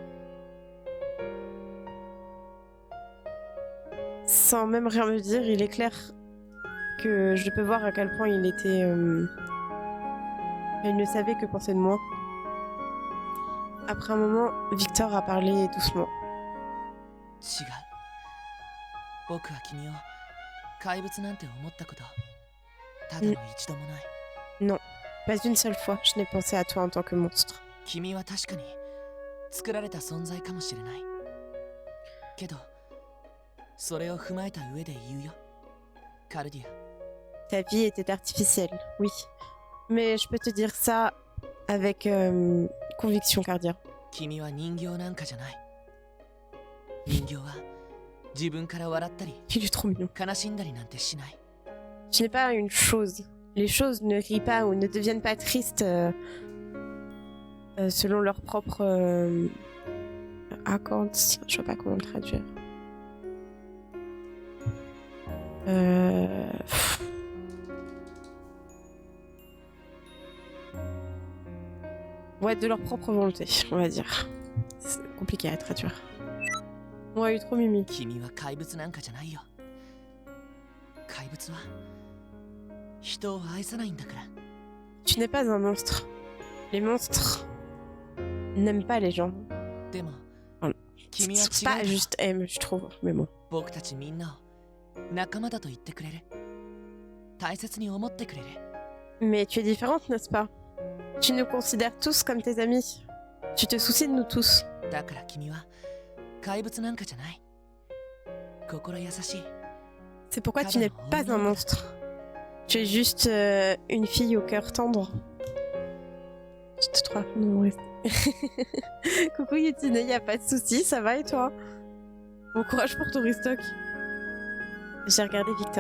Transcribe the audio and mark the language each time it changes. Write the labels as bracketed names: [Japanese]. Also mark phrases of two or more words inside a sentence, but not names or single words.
[French] Sans même rien me dire, il est clair que je peux voir à quel point il était... il ne savait que penser de moi. Après un moment, Victor a parlé doucement. [Japanese] 違う。僕は君を怪物なんて思ったことただの一度もない。 [French] Non, pas une seule fois, je n'ai pensé à toi en tant que monstre. [Japanese] 君は確かに作られた存在かもしれない。けど、それを踏まえた上で言うよ。カルディア。 [French] Ta vie était artificielle, oui. Mais je peux te dire ça avec conviction, Cardia. [Japanese] 君は人形なんかじゃない。人形は自分から笑ったり [French] Il est trop mignon. [Japanese] 悲しんだりなんてしない。 [French] Tu n'es pas une chose. Les choses ne rient pas ou ne deviennent pas tristes selon leur propre accords. Je sais pas comment le traduire. Ouais, de leur propre volonté, on va dire. C'est compliqué à traduire. Ouais, il est trop mimi. [Japanese] 君は怪物なんかじゃないよ。怪物は人を愛さないんだから。 [French] Tu n'es pas un monstre. Les monstres n'aiment pas les gens. [Japanese] でも、 [French] Oh, [Japanese] 君は [French] C'est [Japanese] 違う [French] pas [Japanese] から。 [French] juste aime, je trouve. Mais bon. [Japanese] 僕たちみんなを仲間だと言ってくれる。大切に思ってくれる。 [French] Mais tu es différente, n'est-ce pas? Tu nous considères tous comme tes amis. Tu te soucies de nous tous. [Japanese] だから君は怪物なんかじゃない。心優しい。 [French] C'est pourquoi tu n'es pas un monstre. Tu es juste une fille au cœur tendre. Je te trouve non, reste. Coucou Yutine, y a pas de soucis, ça va et toi? Bon courage pour ton restock. J'ai regardé Victor.